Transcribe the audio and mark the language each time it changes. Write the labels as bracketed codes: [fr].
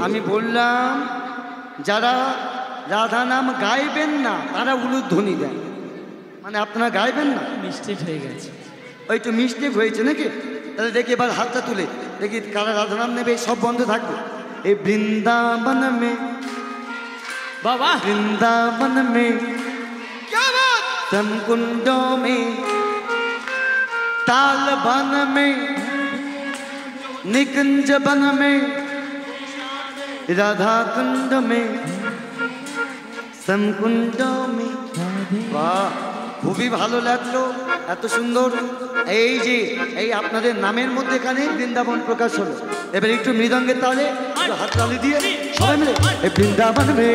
[bn] আমি বললাম যারা রাধা নাম গাইবেন না তারা উলুধ্বনি দেন, মানে আপনারা গাইবেন না। মিস্টেক হয়ে গেছে, ওই তো মিস্টেক হয়েছে নাকি? তাহলে দেখি এবার হাতটা তুলে দেখি কারা রাধা নাম নেবে। সব বন্ধ থাকবে। এই [hi] বৃন্দাবন মে, [bn] বাবা [hi] বৃন্দাবন মে समकुंड में, ताल बन में, निकुंज बन में, राधा कुंड में, समकुंड में। [bn] वाह, খুবই ভালো লাগলো, এত সুন্দর। এই যে এই আপনাদের নামের মধ্যে এখানে বৃন্দাবন প্রকাশ হলো। এবার একটু মৃদঙ্গের তালে হাত তালি দিয়ে সবাই মিলে এই বৃন্দাবন মে